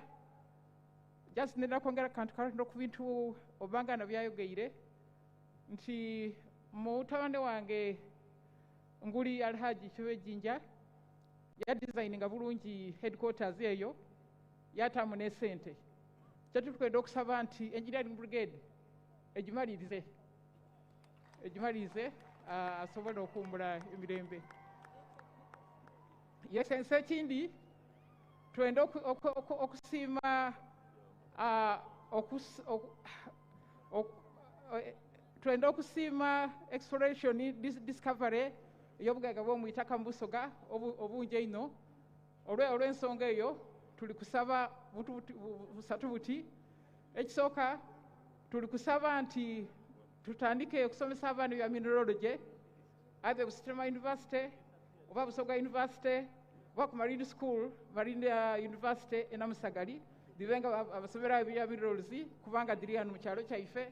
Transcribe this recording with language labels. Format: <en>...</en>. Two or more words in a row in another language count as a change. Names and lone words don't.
<xog>Just nenda kwongera kantu katono ku bintu obangana byayogeire nti mutabane wange nguli Alhaji Chibejinja ya designinga bulungi headquarters eyo yatamu ne sente kyatu tukwenda okusaba nti</xog> <en>engineering brigade</en> <xog>egimalirize asobole okumbula emirembe. Yesense ekindi twenda okusiima twenda okusiima</xog> <en>exploration discovery</en> <xog>ey'obugagga bw'omwitaka mu Busoga obungi eno. Olw'ensonga eyo tuli kusaba busatu buti. Ekisooka tuli kusaba nti tutandike okusomesa abaana bya mineralogy either Busitema University oba Busoga University oba ku Marine School, Marine University e Namusagali, dibenga abasomera bya mineralogy kubanga diri hano mu kyalo kyaife.</xog>